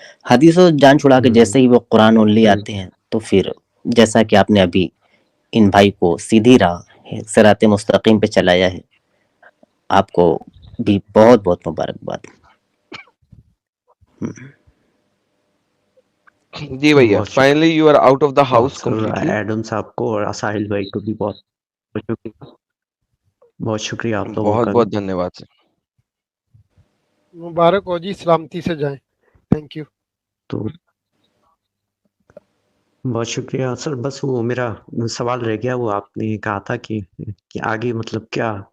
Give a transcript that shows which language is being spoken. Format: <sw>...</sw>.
<ur>حدیثوں سے جان چھڑا کے جیسے ہی وہ قرآن اونلی آتے ہیں تو پھر جیسا کہ آپ نے ابھی ان بھائی کو سیدھی راہ صراط مستقیم پہ چلایا ہے, آپ کو بھی بہت بہت مبارکباد.</ur> <en>جی بھیا, finally you are out of the house completely.</en> <ur>Adam صاحب کو اور ساحل بھائی کو بھی بہت شکریہ آپ لوگوں کا. بہت بہت دھنیہ واد سر. مبارک ہو جی, سلامتی سے جائیں.</ur> <en>Thank you.</en> <ur>تو بہت شکریہ سر. بس وہ میرا سوال رہ گیا, وہ آپ نے کہا تھا کہ آگے مطلب کیا</ur>